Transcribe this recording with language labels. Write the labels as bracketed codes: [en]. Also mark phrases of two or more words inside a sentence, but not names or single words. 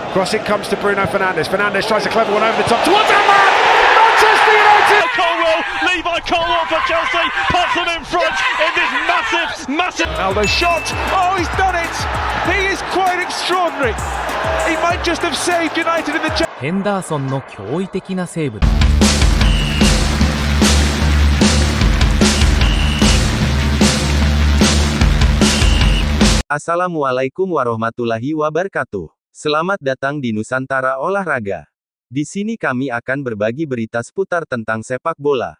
[en] Cross it comes to Bruno Fernandes. Fernandes tries a clever one over the top towards Amrabat. Manchester United. Colwell, Levi Colwell for Chelsea, puts them in front in this massive. Aldo shot. Oh, he's done it. He is quite extraordinary. He might just have saved United in the. [ja] ヘンダーソンの驚異的なセーブだ。 [ar] السلام عليكم ورحمة الله وبركاته. [id] Selamat datang di Nusantara Olahraga. Di sini kami akan berbagi berita seputar tentang sepak bola.